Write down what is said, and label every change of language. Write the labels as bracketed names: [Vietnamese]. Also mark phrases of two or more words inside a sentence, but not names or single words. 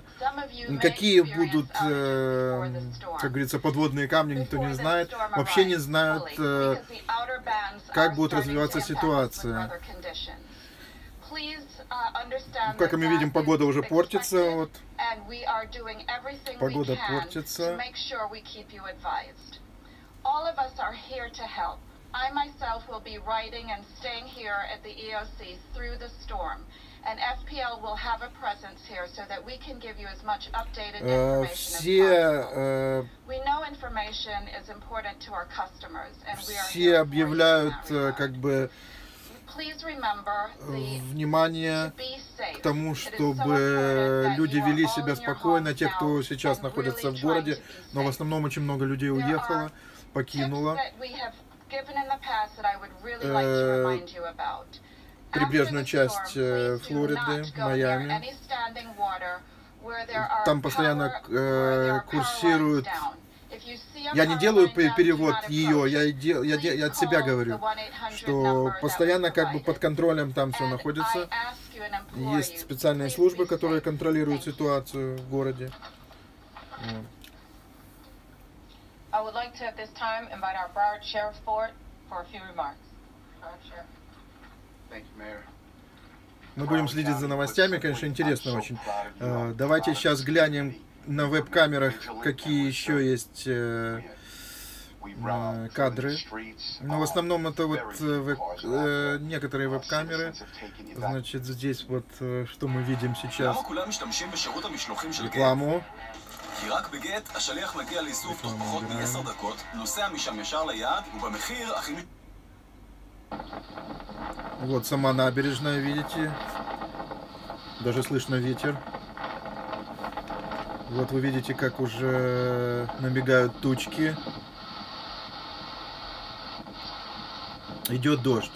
[Russian] Какие будут, как говорится, подводные камни, никто не знает. Вообще не знают, как будет развиваться ситуация. Как мы видим, погода уже портится. Вот. Погода портится. [English] I myself will be writing and staying here at the EOC through the storm, and FPL will have a presence here so that we can give you as much updated information as possible. We know information is important to our customers, and we are [Russian] все объявляют, как бы, внимание к тому, чтобы люди вели себя спокойно, те, кто сейчас находится в городе, но в основном очень много людей уехало, покинуло прибрежную часть Флориды, Майами. Там постоянно курсируют. Я не делаю перевод ее, я от себя говорю, что постоянно как бы под контролем там все находится. Есть специальные службы, которые контролируют ситуацию в городе. [English] I would like to at this time invite our Broward Sheriff forward for a few remarks. Thank you, Mayor. [Russian] Мы будем следить за новостями, конечно, интересно очень. Давайте сейчас глянем на веб-камерах, какие еще есть кадры. Но в основном это вот некоторые веб-камеры. Значит, здесь вот что мы видим сейчас. Рекламу. [Hebrew] כי רק בגט, השליח מגיע לאיסוף תוך פחות מ10 דקות, נוסע משם ישר ליעד, ובמחיר הכי... [Russian] Вот сама набережная, видите? Даже слышно ветер. Вот вы видите, как уже набегают тучки. Идет дождь.